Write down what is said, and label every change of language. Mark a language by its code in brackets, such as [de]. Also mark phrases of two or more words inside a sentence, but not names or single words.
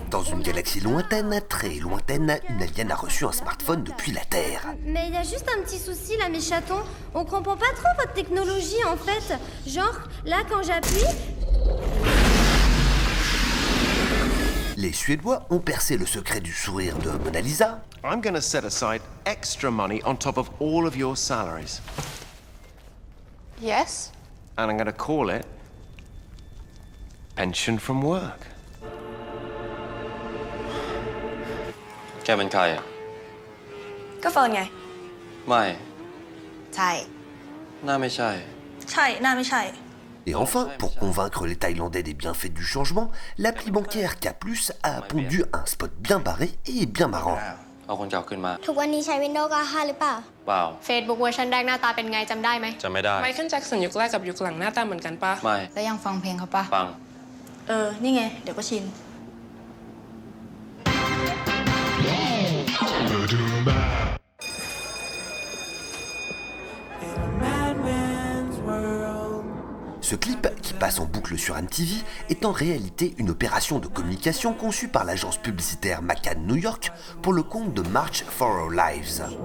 [fr] Dans une galaxie lointaine, très lointaine, une alien a reçu un smartphone depuis la Terre. Mais il y a juste un petit souci là, mes chatons. On comprend pas trop votre technologie en fait. Genre, là quand j'appuie... Les Suédois ont percé le secret du sourire de Mona Lisa. [en] I'm gonna set aside extra money on top of all of your salaries. Yes? And I'm gonna call it pension from work. [th] แกเป็นใครอ่ะ ก็เฟิร์นไง ไม่ ใช่ หน้าไม่ใช่ ใช่หน้าไม่ใช่ [fr] Et enfin, pour convaincre les Thaïlandais des bienfaits du changement, l'appli bancaire K+, a pondu un spot bien barré et bien marrant. [th] เอาคนเก่าขึ้นมา ทุกวันนี้ใช้ Windows 95หรือเปล่า เปล่า Facebook เวอร์ชันแรกหน้าตาเป็นไงจำได้ไหม จำไม่ได้ ไมเคิลแจ็คสันยุคแรกกับยุคหลังหน้าตาเหมือนกันปะ ไม่ แล้วยังฟังเพลงเขาปะ ฟัง นี่ไง เดี๋ยวก็ชิน [fr] Ce clip, qui passe en boucle sur MTV, est en réalité une opération de communication conçue par l'agence publicitaire McCann New York pour le compte de March for Our Lives.